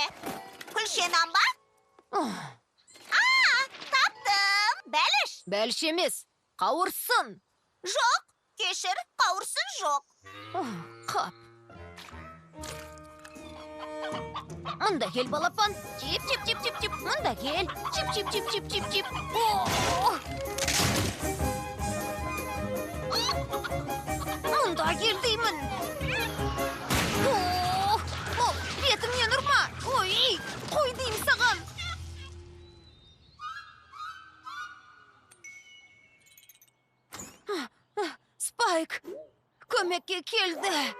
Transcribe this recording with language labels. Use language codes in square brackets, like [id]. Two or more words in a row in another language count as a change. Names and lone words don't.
[kk] Күлшенан ба? Таптым. Бәліш. Бәліш емес, қауырсын. Жоқ. Кешір, қауырсын жоқ. Қап. Мұнда кел, балапан. Чип, чип, чип, чип, чип. Мұнда кел. Чип, чип, чип, чип, чип, чип. Мұнда кел деймін. Бетімнен ұрма. Ой, қой деймін саған. Спайк, көмекке келді.